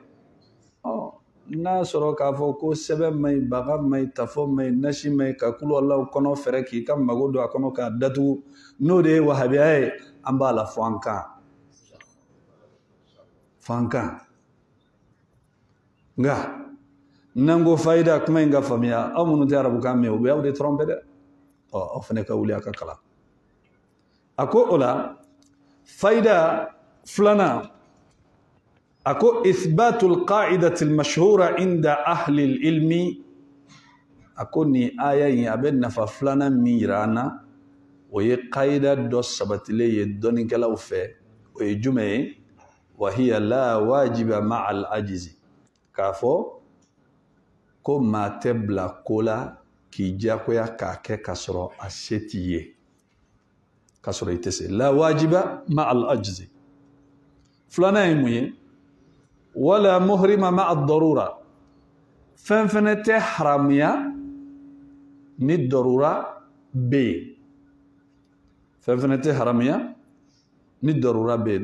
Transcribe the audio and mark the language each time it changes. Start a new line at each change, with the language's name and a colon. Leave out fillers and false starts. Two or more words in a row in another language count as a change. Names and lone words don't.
Bambara: N'a sɔrɔ k'a fɔ ko sɛbɛn ma ɲi baga ma ɲi tafɔ ma ɲi nasi ma ɲi ka kulu Alahu kɔnɔ fɛrɛ k'i ka mago don a kɔnɔ k'a datugu n'o de ye wahabiya ye an b'a la fɔ an kan nka n'an ko fayida kuma in ka faamuya aw minnu tɛ arabukan mɛn u bɛ aw de tromper dɛ. Aw fana ka wuli a ka kalan. A ko o la fayida filanan a ko
Arabic: إثبات القاعدة المشهورة عند أهل العلم
Bambara: a ko nin aya in a bɛ nafa filanan min yira an na o ye qaida dɔ sabatilen ye dɔnnikɛlaw fɛ o ye jumɛn ye
Arabic: وهي لا واجب مع العاجز
Bambara: k'a fɔ ko maa tɛ bila ko la k'i diyagoya k'a kɛ k'a sɔrɔ a se t'i ye k'a sɔrɔ i tɛ se.
Arabic: لا واجب مع العاجز.
Bambara: Filanan ye mun ye
Arabic: ولا محرم مع الضرورة
Bambara: fɛn fɛnɛ tɛ haramuya ni darura bɛ yen. Fɛn fɛnɛ tɛ haramuya ni darura bɛ yen.